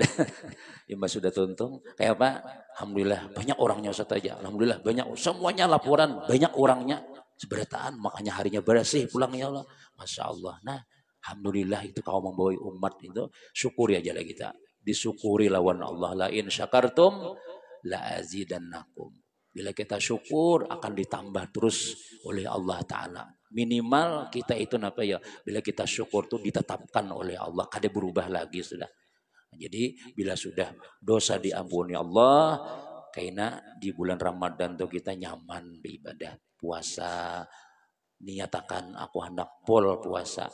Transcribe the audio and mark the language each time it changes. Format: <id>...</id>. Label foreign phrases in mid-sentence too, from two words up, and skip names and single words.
<bjn>Imbas sudah tuntung, kayak apa? Alhamdulillah banyak orangnya Ustaz aja. Alhamdulillah banyak, semuanya laporan banyak orangnya. Seberataan, makanya harinya bersih pulangnya Allah.</bjn> <ar>ما شاء الله.</ar> <bjn>Nah, alhamdulillah itu kau membawa umat itu, syukuri aja lah kita. Disyukuri lawan Allah.</bjn> <ar>لئن شكرتم لأزيدنكم.</ar> <bjn>Bila kita syukur akan ditambah terus oleh Allah Ta'ala. Minimal kita itu apa ya, bila kita syukur tuh ditetapkan oleh Allah, kada berubah lagi sudah. Jadi bila sudah dosa diampuni Allah, karena di bulan Ramadan tuh kita nyaman beribadah puasa, niatakan aku hendak pol puasa.</bjn>